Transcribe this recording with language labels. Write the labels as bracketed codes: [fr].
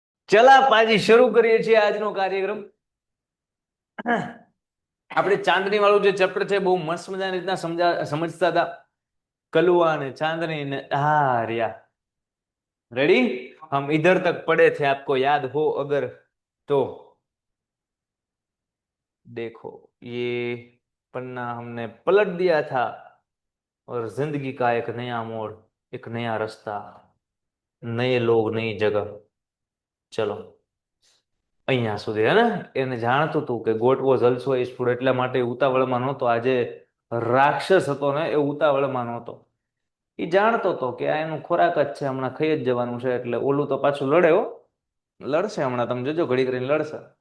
[gu] ચલા પાછી શરૂ કરીએ છીએ આજનો કાર્યક્રમ. આપણે ચાંદની વાળું જે ચેપ્ટર છે બહુ મસ્ત મજાની રીતના સમજતા હતા. કલુઆ ને ચાंदनी ने રહ્યા. [en] Ready? [hi] हम इधर तक पढ़े थे, आपको याद हो अगर तो देखो, ये पन्ना हमने पलट दिया था और जिंदगी का एक नया मोड़, एक नया रास्ता, नए लोग, नई जगह. [gu] चलो અહીંયા સુધી હે ને. એને જાણતું હતું કે [en] goat was also a food, [gu] એટલા માટે ઉતાવળમાં નહોતો. આજે રાક્ષસ હતો ને એ ઉતાવળમાં નહોતો. એ જાણતો હતો કે આ એનું ખોરાક જ છે, હમણાં ખાઈ જ જવાનું છે. એટલે ઓલું તો પાછું લડે હો, લડશે હમણાં, તમે જોજો ઘડી કરીને લડશે.